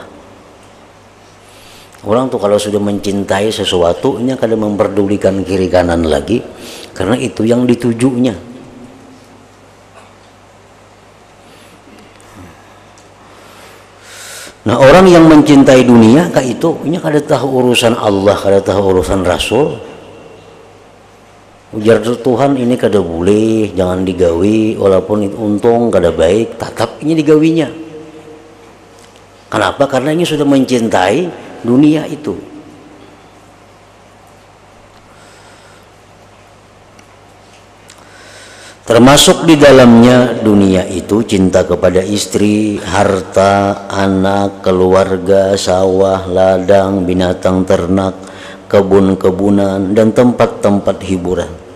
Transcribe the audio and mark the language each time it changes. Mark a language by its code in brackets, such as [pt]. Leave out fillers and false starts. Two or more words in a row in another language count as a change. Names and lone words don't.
[id] Orang tuh kalau sudah mencintai sesuatu, nya kadang memperdulikan kiri kanan lagi, karena itu yang ditujunya. Nah, orang yang mencintai dunia kayak itu, nya kada tahu urusan Allah, kada tahu urusan Rasul. [bjn] Ujar Tuhan ini kada boleh, jangan digawi, walaupun itu untung kada baik, tetap ini digawinya. [id] Kenapa? Karena ini sudah mencintai dunia itu. Termasuk di dalamnya dunia itu cinta kepada istri, harta, anak, keluarga, sawah, ladang, binatang ternak, kebun-kebunan, dan tempat-tempat hiburan.